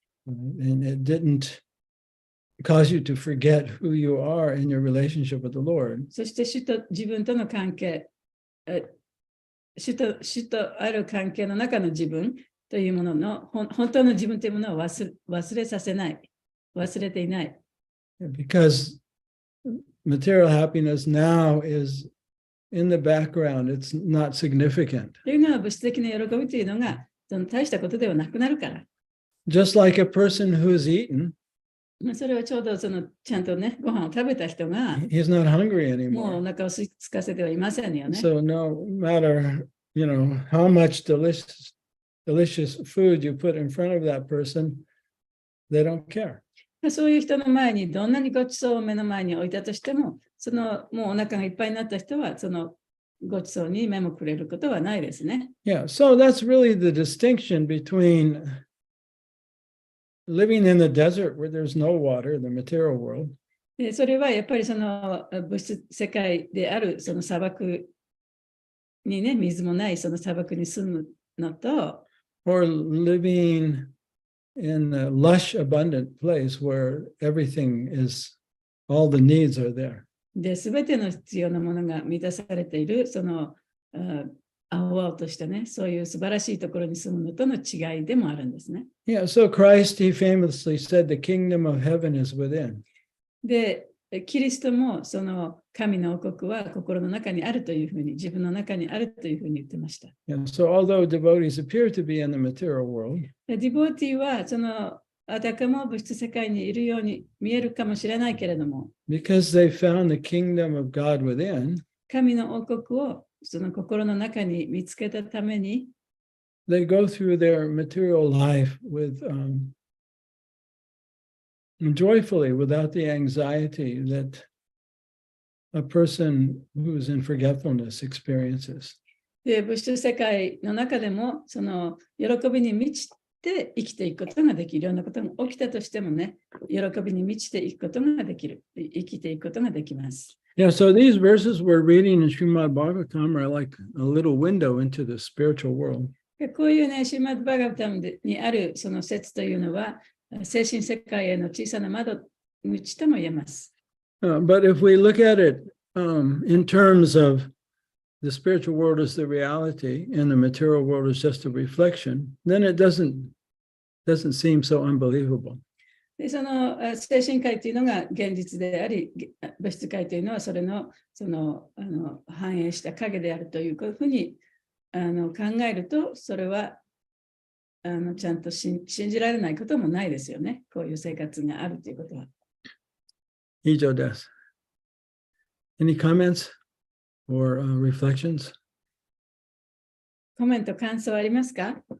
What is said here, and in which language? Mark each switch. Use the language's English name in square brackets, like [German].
[English] Right? And it didn't cause you to forget who you are in your relationship with the Lord. [Japanese] そして主と自分との関係、主とある関係の中の自分というものの本当の自分というものを忘れさせない。忘れていない。 [English] Because material happiness now is in the background, it's not significant. [Japanese] というのは物質的な喜びというのがその大したことではなくなるから。 [English] Just like a person who's eaten, [Japanese] それはちょうどちゃんとね、ご飯を食べた人が [English] he's not hungry [Japanese] もうお [English] anymore. [Japanese] 腹を空かせてはいませんよね。 [English] So no matter, how much delicious food you put in front of that person, they don't care. [Japanese] そういう人の前にどんなにごちそうを目の前に置いたとしても、もうお腹がいっぱいになった人はそのごちそうに目もくれることはないですね。 [English] Yeah, so that's really the distinction between living in the desert where there's no water, the material world, [Japanese] でそれはやっぱりその物質世界であるその砂漠にね、水もないその砂漠に住むのと、 [English] or living in a lush, abundant place where everything is, all the needs are there. [Japanese] で、すべての必要なものが満たされている、その青々としたね、そういう素晴らしいところに住むのとの違いでもあるんですね。 [English] Yeah, so Christ, he famously said, the kingdom of heaven is within. [Japanese] で、キリストもその神の王国は心の中にあるというふうに、自分の中にあるというふうに言ってました。 [English] And so although devotees appear to be in the material world, [Japanese] でディボーティーはそのあたかも物質世界にいるように見えるかもしれないけれども、 [English] because they found the kingdom of God within, [Japanese] 神の王国をその心の中に見つけたために、 [English] they go through their material life with joyfully, without the anxiety that a person who's in forgetfulness experiences. [Japanese] で物質世界の中でもその喜びに満ちて生きていくことができる。いろんなことが起きたとしてもね、喜びに満ちていくことができる。生きていくことができます。 [English] Yeah, so these verses we're reading in Srimad Bhagavatam are like a little window into the spiritual world. [Japanese] でこういうね、シーマッド・バガバタムにあるその説というのは、精神世界への小さな窓口とも言えます。 [English] But if we look at it in terms of the spiritual world is the reality and the material world is just a reflection, then it doesn't seem so unbelievable. [Japanese] でその精神界というのが現実であり、物質界というのはそれの反映した影であるというふうに考えると、それはちゃんと信じられないこともないですよね。こういう生活があるということは。以上です。 [English] Any comments? or reflections? [Japanese] コメント、感想ありますか？